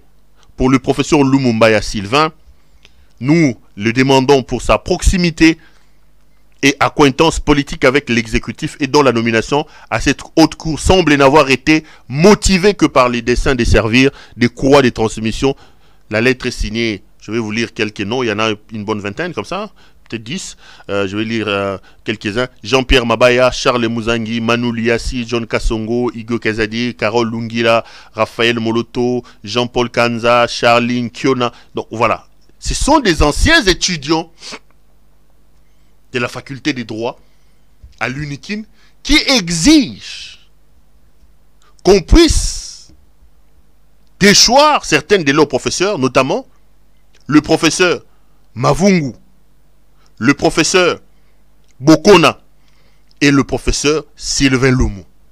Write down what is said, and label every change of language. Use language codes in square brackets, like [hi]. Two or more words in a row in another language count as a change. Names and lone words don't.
[fr] Pour le professeur Lumumbai Sylvain, nous le demandons pour sa proximité et acquaintance politique avec l'exécutif et dont la nomination à cette haute cour semble n'avoir été motivée que par les desseins de servir des courroies de transmission. La lettre est signée, je vais vous lire quelques noms, il y en a une bonne vingtaine comme ça, peut-être 10, je vais lire quelques-uns. Jean-Pierre Mabaya, Charles Mouzangi, Manu Liassi, John Kassongo, Igo Kazadi, Carole Lungila, Raphaël Moloto, Jean-Paul Kanza, Charline Kiona. Donc voilà, ce sont des anciens étudiants de la faculté des droits à l'UNIKIN qui exigent qu'on puisse déchoir certains de leurs professeurs, notamment le professeur Mavungu, le professeur Bokona et le professeur Sylvain Lumu.